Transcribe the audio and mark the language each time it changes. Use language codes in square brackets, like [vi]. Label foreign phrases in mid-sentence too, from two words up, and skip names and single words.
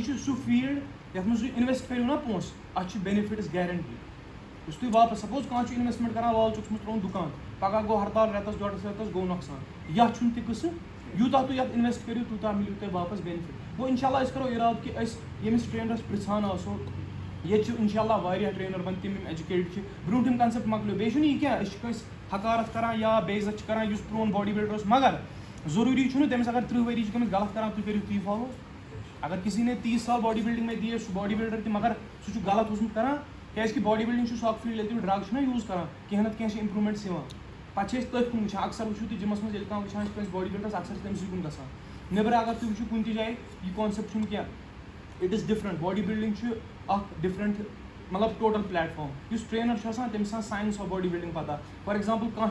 [ks] چھُ سُہ فیٖلڈ یَتھ منٛز تُہۍ اِنویسٹ کٔرِو نا پونٛسہٕ اَتھ چھِ [en] benefits guarantee [ks] یُس تُہۍ واپس سپوز کانٛہہ چھُ اِنویسٹمنٹ کران لال چوکَس منٛز ترٛووُن دُکان پگہہ گوٚو ہرتال رٮ۪تس 1.5 رٮ۪تس گوٚو نۄقصان یتھ چھُنہٕ تہِ قٕصہٕ یوٗتاہ تُہۍ یتھ اِنویسٹ کٔرِو تیوٗتاہ مِلیو تۄہہِ واپس بینِفِٹ گوٚو اِنشاء اللہ أسۍ کرو اِرادٕ کہِ أسۍ ییٚمِس ٹرینرس پرٛژھان آسو ییٚتہِ چھِ اِنشاء اللہ واریاہ ٹرینر وۄنۍ تِم یِم ایجوکیٹڈ چھِ برونٛٹھِم کنسیپٹ مۄکلیو بیٚیہِ چھُنہٕ یہِ کینٛہہ أسۍ چھِ کٲنٛسہِ حقارت کران یا بے عزت چھِ کران یُس پرون [en] body builder [ks] اوس مگر ضروٗری چھُنہٕ تٔمِس اگر 30 ؤری چھِ گٔمٕتۍ غلط کران تُہۍ کٔرِو تی فالو [ur] اگر کسی نے 30 سال باڈی بلڈنگ میں دی ہے [ks] سُہ [en] body builder [ks] تہِ مگر سُہ چھُ غلط اوسمُت کران کیازکہِ [en] body building [ks] چھُ سُہ اکھ فیٖلڈ ییٚلہِ تُہۍ ڈرگ چھِو نا یوٗز کران کینٛہہ نتہٕ کینٛہہ چھِ اِمپروٗمینٹٕس یِوان پتہٕ چھِ أسۍ تٔتھۍ کُن وٕچھان اکثر وٕچھِو تُہۍ جِمس منٛز ییٚلہِ کانٛہہ وٕچھان چھِ کٲنٛسہِ باڈی بلڈرس اکثر چھِ تٔمسٕے کُن گژھان نیٚبرٕ اگر تُہۍ وٕچھِو کُنہِ تہِ جایہِ یہِ کانسیپٹ چھُنہٕ کینٛہہ [en] it is different body building [ks] چھُ اکھ ڈِفرنٹ مطلب [en] total platform [ks] یُس ٹرینر چھُ آسان تٔمِس آسان [en] science of body building [ks] پتہ [en] for example [ks] کانٛہہ